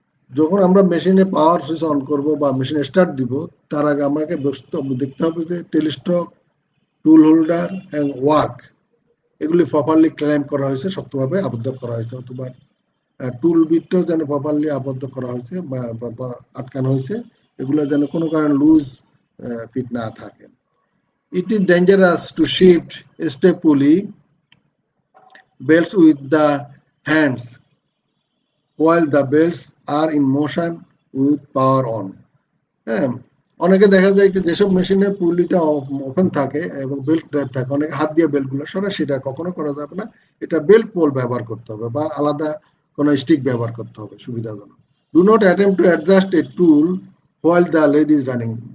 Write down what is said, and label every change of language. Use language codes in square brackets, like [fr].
[bn] যখন আমরা মেশিনে পাওয়ার সুইচ অন করব বা মেশিনে স্টার্ট দিব তার আগে আমাকে দেখতে হবে যে টেলিস্টক, টুল হোল্ডার এন্ড ওয়ার্ক এগুলি প্রপারলি ক্ল্যাম্প করা হয়েছে, শক্তভাবে আবদ্ধ করা হয়েছে, অথবা টুল বিটটাও যেন প্রপারলি আবদ্ধ করা হয়েছে বা আটকানো হয়েছে, এগুলো যেন কোনো কারণে লুজ ফিট না থাকে। [en] It is dangerous to shift step pulley belts with the hands while the belts are in motion with power on। [bn] হ্যাঁ, অনেকে দেখা যায় যে যেসব মেশিনে পুলিটা ওপেন থাকে এবং বেল্ট ড্রাইভ থাকে, অনেকে হাত দিয়ে বেল্টগুলো সরায়, সেটা কখনো করা যাবে না। এটা বেল্ট পোল ব্যবহার করতে হবে বা আলাদা কোনো স্টিক ব্যবহার করতে হবে সুবিধাজনক। [en] Do not attempt to adjust a tool while the lathe is running.